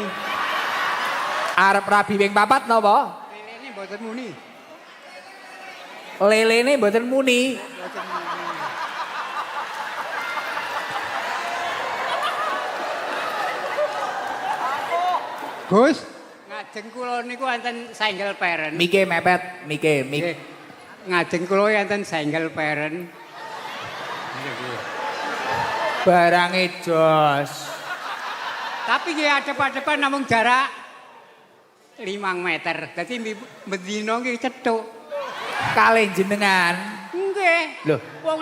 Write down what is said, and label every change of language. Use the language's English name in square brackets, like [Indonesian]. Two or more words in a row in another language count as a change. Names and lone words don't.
[Javanese] Arep rabi ping 4 napa? Lelene mboten muni. Lelene mboten muni. Mboten muni. Gus, ngajeng kula niku enten [English] single parent. [Javanese] Mike mepet, mike. Nggih. Ngajeng kula enten [English] single parent. [Javanese] Barange jos. Tapi nggih adep-adepan namung jarak 5 meter. Dadi mendino nggih cethuk. Kalih jenengan. Nggih. Loh, Wong